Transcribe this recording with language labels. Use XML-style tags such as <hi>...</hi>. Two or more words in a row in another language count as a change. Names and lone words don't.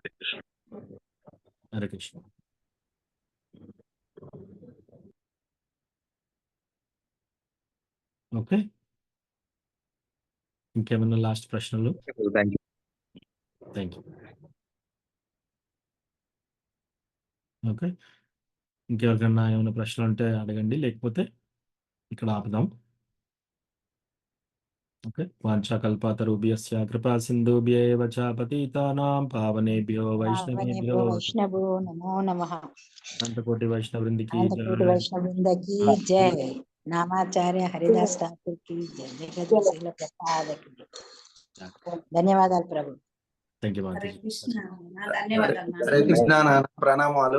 <te>హరే కృష్ణ. ఓకే, ఇంకేమైనా లాస్ట్ ప్రశ్నలు?</te> <en>thank you. thank you.</en> <te>ఓకే, ఇంకెవరికన్నా ఏమైనా ప్రశ్నలు ఉంటే అడగండి, లేకపోతే ఇక్కడ ఆపుదాం. ఓకే,</te> <sa>वाञ्छाकल्पतरुभ्यश्च कृपा सिन्धुभ्येव च पतितानां पावनेभ्यो वैष्णवेभ्यो वैष्णवो नमो नमः.</sa> <te>అనంతకోటి వైష్ణవృందికి అనంతకోటి జై. వైష్ణవృందకి జై. నామాచార్య హరిదాస్ ఠాకూర్ కి జై. జగద్గురుశీల ప్రసాద్ కి జై. ధన్యవాదాలు ప్రభు.</te> <en>thank you</en> <te>హరే మాతాజీ. కృష్ణ. ధన్యవాదాలు. హరే కృష్ణ నాన్న, ప్రణామాలు.</te>